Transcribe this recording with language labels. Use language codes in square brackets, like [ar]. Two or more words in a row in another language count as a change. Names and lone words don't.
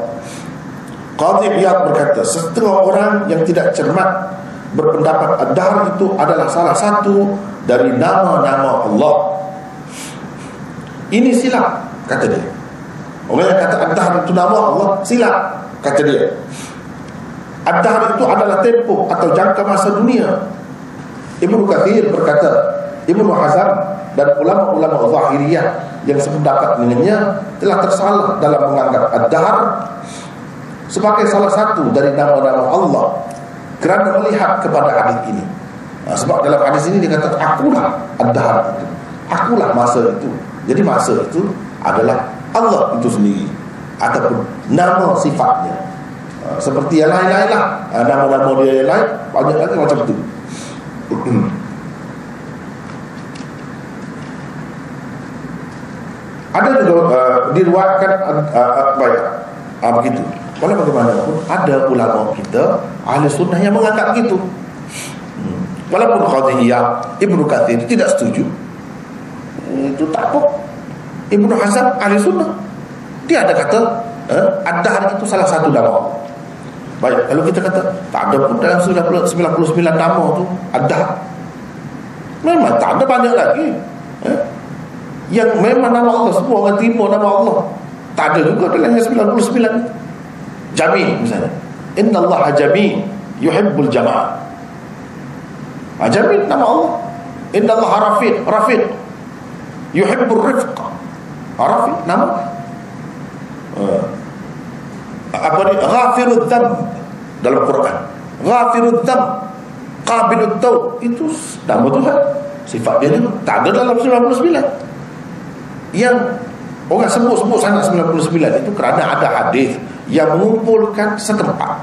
[ms] Qadhi Iyad berkata, setengah orang yang tidak cermat berpendapat ad-dahr itu adalah salah satu dari nama-nama Allah. Ini silap, kata dia. Orang yang kata ad-dahr itu nama Allah, silap, kata dia. Ad-dahr itu adalah tempoh atau jangka masa dunia. Ibnu Katsir berkata, Ibnu Hazm dan ulama-ulama Zahiriyah yang sependapat dengannya telah tersalah dalam menganggap ad-dahr sebagai salah satu dari nama-nama Allah kerana melihat kepada hadis ini. Sebab dalam hadis ini dia kata akulah ad-dahr itu, akulah masa itu. Jadi masa itu adalah Allah itu sendiri ataupun nama sifatnya. Seperti yang lain-lain lah, nama-nama dia yang lain banyak lagi macam itu. Ada juga diriwayatkan begitu. Walau bagaimanapun ada ulama kita ahli sunnah yang menganggap gitu. Walaupun Qadhi Iyad, Ibnu Katsir tidak setuju, itu tak apa. Ibnu Hazm ahli sunnah, dia ada kata ad-dahr itu salah satu nama Allah. Baik, kalau kita kata tak ada pun dalam 99 nama tu ad-dahr, memang tak ada, banyak lagi yang memang nama Allah, semua orang terima nama Allah. Tak ada juga dalam 99. Jami' misalnya, [ar] إن الله جامع يحب الجماعة. [ms] Jami' nama Allah. [ar] إن الله رفيق يحب الرفق. [ms] Rafiq nama apa ni? [ar] غافر الذنب [ms] dalam Quran. [ar] غافر الذنب قابل التوب, [ms] itu nama Tuhan, sifat dia itu tak ada dalam 99. Yang orang sebut-sebut sangat 99 itu kerana ada hadis yang mengumpulkan setempat.